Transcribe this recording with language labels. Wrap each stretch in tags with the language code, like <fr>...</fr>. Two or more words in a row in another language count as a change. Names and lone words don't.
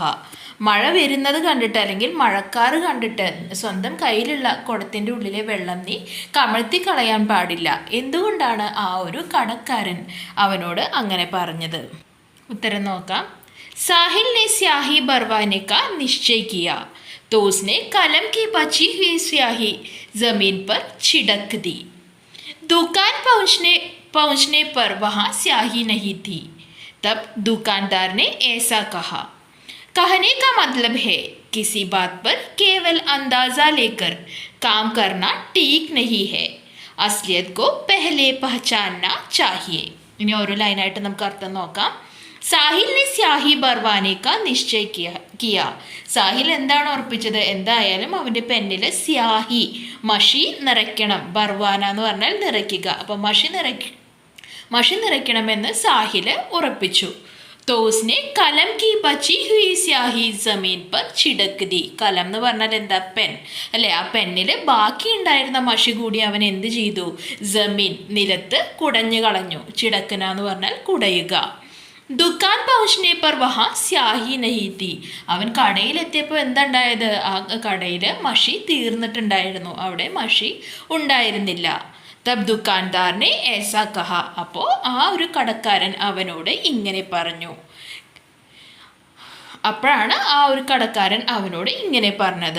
<ml>മഴ വരുന്നത് കണ്ടിട്ട് അല്ലെങ്കിൽ മഴക്കാറ് കണ്ടിട്ട് സ്വന്തം കയ്യിലുള്ള കുടത്തിൻ്റെ ഉള്ളിലെ വെള്ളം നീ കമഴ്ത്തി കളയാൻ പാടില്ല. എന്തുകൊണ്ടാണ് ആ ഒരു കടക്കാരൻ അവനോട് അങ്ങനെ പറഞ്ഞത്? ഉത്തരം നോക്കാം.</ml> <hi>साहिल ने स्याही भरवाने का निश्चय किया. तो उसने कलम की बची हुई स्याही जमीन पर छिड़क दी। दुकान पहुंचने पर वहाँ स्याही नहीं थी। तब दुकानदार ने ऐसा कहा। कहने का मतलब है किसी बात पर केवल अंदाज़ा लेकर काम करना ठीक नहीं है, असलियत को पहले पहचानना चाहिए.</hi> <ml>ഇനി ഓരോ ലൈനായിട്ട് നമുക്ക് അർത്ഥം നോക്കാം.</ml> <hi>साहिल ने स्याही भरवाने का निश्चय किया.</hi> <ml>സാഹിൽ എന്താണ് ഉറപ്പിച്ചത്? എന്തായാലും അവൻ്റെ പെന്നിൽ സ്യാഹി മഷി നിറയ്ക്കണം. ബർവാന എന്ന് പറഞ്ഞാൽ നിറയ്ക്കുക. അപ്പം മഷി നിറയ്ക്കണമെന്ന് സാഹിൽ ഉറപ്പിച്ചു.</ml> <hi>तो उसने कलम की बची हुई स्याही जमीन पर छिड़क दी.</hi> <ml>കലം എന്ന് പറഞ്ഞാൽ എന്താ? പെൻ അല്ലേ? ആ പെന്നിൽ ബാക്കി ഉണ്ടായിരുന്ന മഷി കൂടി അവൻ എന്ത് ചെയ്തു? ജമീൻ നിലത്ത് കുടഞ്ഞു കളഞ്ഞു. ചിടക്കന എന്ന് പറഞ്ഞാൽ കുടയുക.</ml> <hi>ദുക്കാൻ പहुंचने पर वहाँ स्याही नहीं थी.</hi> <ml>അവൻ കടയിലെത്തിയപ്പോൾ എന്താ ഉണ്ടായത്? ആ കടയിൽ മഷി തീർന്നിട്ടുണ്ടായിരുന്നു. അവിടെ മഷി ഉണ്ടായിരുന്നില്ല.</ml> <hi>तब दुकानदार ने ऐसा कहा.</hi> <ml>അപ്പോൾ ആ ഒരു കടക്കാരൻ അവനോട് ഇങ്ങനെ പറഞ്ഞു. അപ്പോഴാണ് ആ ഒരു കടക്കാരൻ അവനോട് ഇങ്ങനെ പറഞ്ഞത്.</ml>